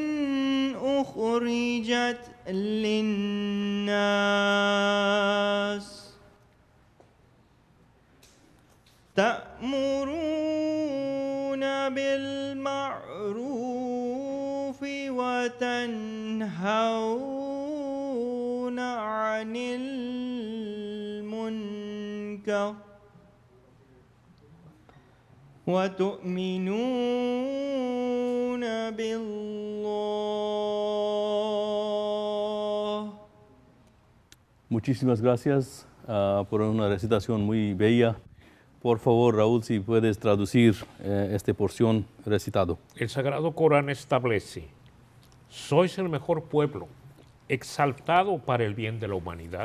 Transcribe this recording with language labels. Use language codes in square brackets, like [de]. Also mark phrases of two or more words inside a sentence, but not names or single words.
[ar] أخرجت للناس تأمرون بالمعروف وتنهون عن المنكر وتؤمنون بالله. [es] Muchísimas gracias por una recitación muy bella. Por favor, Raúl, si puedes traducir esta porción recitado. El Sagrado Corán establece: sois el mejor pueblo, exaltado para el bien de la humanidad.